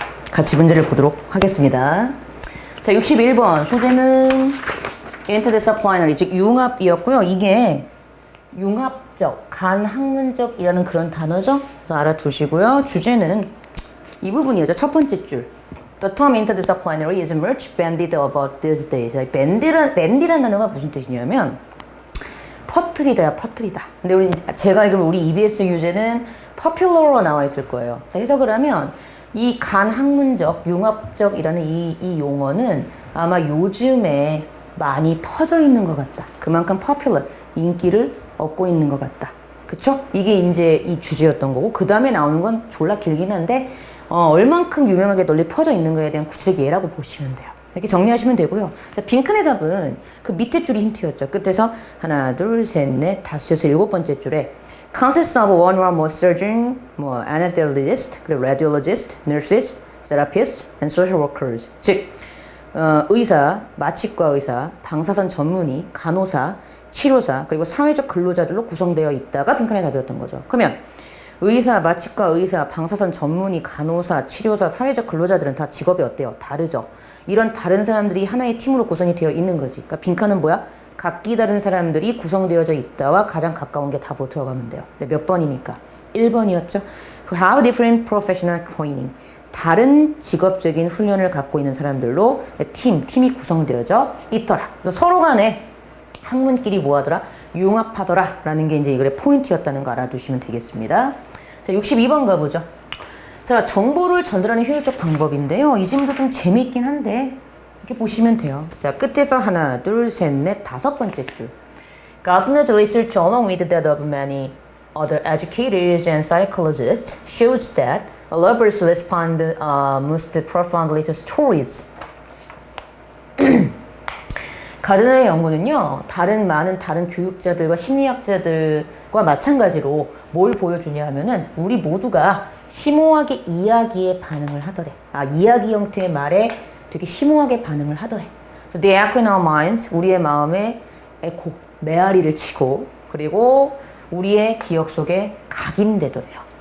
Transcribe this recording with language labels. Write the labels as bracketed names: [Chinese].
[Korean] 같이 문제를 보도록 하겠습니다. 자, 61번 소재는 interdisciplinary, 즉 융합이었고요. 이게 융합적, 간학문적이라는 그런 단어죠. 그래서 알아두시고요. 주제는 이 부분이죠. 첫 번째 줄. [English] The term interdisciplinary is much bandied about these days. [Korean] bandy라는 단어가 무슨 뜻이냐면 퍼뜨리다야, 퍼뜨리다. 근데 제가 알기로 우리 EBS 유제는 popular로 나와 있을 거예요. 자, 해석을 하면 이 간학문적, 융합적이라는 이 용어는 아마 요즘에 많이 퍼져 있는 것 같다. 그만큼 popular, 인기를 얻고 있는 것 같다. 그쵸? 이게 이제 이 주제였던 거고, 그 다음에 나오는 건 졸라 길긴 한데, 얼만큼 유명하게 널리 퍼져 있는 거에 대한 구체적 예라고 보시면 돼요. 이렇게 정리하시면 되고요. 자, 빈칸의 답은 그 밑에 줄이 힌트였죠. 끝에서 하나, 둘, 셋, 넷, 다섯, 여섯, 일곱 번째 줄에 [English] consists of one or more surgeon, anesthesiologist, [Korean] 그리고 [English] radiologist, nurses, therapists, and social workers. [Korean] 즉, 의사, 마취과 의사, 방사선 전문의, 간호사, 치료사, 그리고 사회적 근로자들로 구성되어 있다가 빈칸의 답이었던 거죠. 그러면 의사, 마취과 의사, 방사선 전문의, 간호사, 치료사, 사회적 근로자들은 다 직업이 어때요? 다르죠. 이런 다른 사람들이 하나의 팀으로 구성이 되어 있는 거지. 그러니까 빈칸은 뭐야? 각기 다른 사람들이 구성되어져 있다와 가장 가까운 게 답으로 들어가면 돼요. 몇 번이니까? 1번이었죠. [English] Have different professional training. [Korean] 다른 직업적인 훈련을 갖고 있는 사람들로 팀이 구성되어져 있더라. 서로 간에 학문끼리 뭐하더라? 융합하더라 라는 게 이제 이 글의 포인트였다는 거 알아두시면 되겠습니다. 자, 62번 가보죠. 자, 정보를 전달하는 효율적 방법인데요. 이 질문도 좀 재미있긴 한데 이렇게 보시면 돼요. 자, 끝에서 하나, 둘, 셋, 넷, 다섯 번째 줄. [English] Gardner's research along with that of many other educators and psychologists shows that lovers respond most profoundly to stories. [Korean] 가드너의 연구는요, 많은 다른 교육자들과 심리학자들과 마찬가지로 뭘 보여주냐 하면은 우리 모두가 심오하게 이야기에 반응을 하더래. 이야기 형태의 말에 되게 심오하게 반응을 하더래. [English] So the echo in our minds, [Korean] 우리의 마음에 에코, 메아리를 치고, 그리고 우리의 기억 속에 각인되더래요.